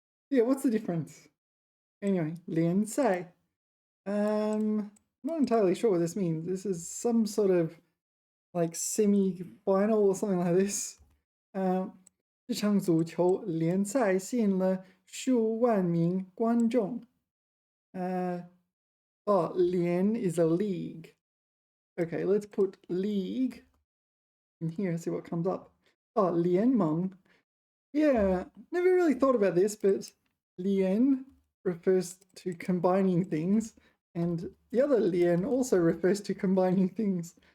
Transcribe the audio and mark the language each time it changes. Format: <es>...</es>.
<en>Yeah, what's the difference? Anyway, lian sai. Not entirely sure what this means. This is some sort of like semi-final or something like this.</en> <zh>这场足球联赛吸引了数万名观众。</zh> <en>联 is a league. Okay, let's put league in here, see what comes up. Oh, 联盟. Yeah, never really thought about this, but 联 refers to combining things, and the other 联 also refers to combining things.</en>